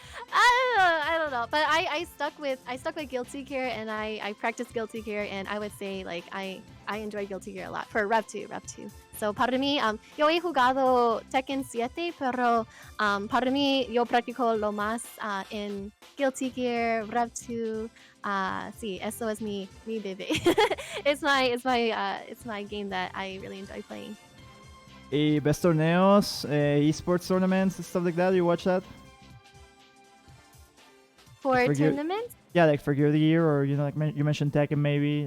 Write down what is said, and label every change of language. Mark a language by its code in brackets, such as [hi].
[en] I don't know, but I stuck with Guilty Gear, and I practiced Guilty Gear, and I would say like I enjoy Guilty Gear a lot for Rev 2. [es] So para mí, yo he jugado Tekken 7, pero para mí yo practico lo más en Guilty Gear, Rev 2. Sí, eso es mi bebé. [en] It's my game that I really enjoy playing. Y best torneos, esports tournaments, stuff like that. You watch that? For Forgive- tournaments? Yeah, like for Gear of the Year, or like you mentioned Tekken, maybe.